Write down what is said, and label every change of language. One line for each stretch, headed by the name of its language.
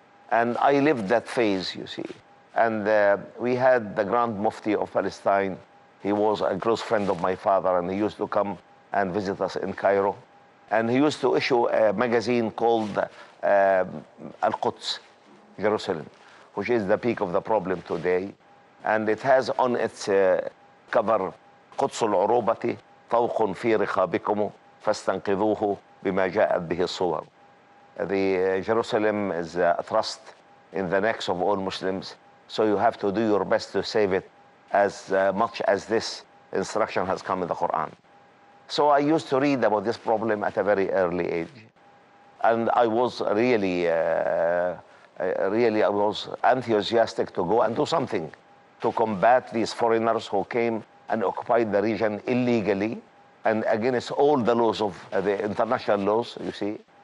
English: And I lived that phase, you see. And we had the Grand Mufti of Palestine. He was a close friend of my father, and he used to come and visit us in Cairo. And he used to issue a magazine called Al-Quds, Jerusalem, which is the peak of the problem today. And it has on its cover,
Arabic: قدس العروبة طوق في رقابكم فاستنقذوه بما جاءت به الصور.
English: The Jerusalem is a trust in the necks of all Muslims, so you have to do your best to save it as much as this instruction has come in the Quran. So I used to read about this problem at a very early age, and I was really I was enthusiastic to go and do something to combat these foreigners who came and occupied the region illegally and against all the laws of the international laws, you see.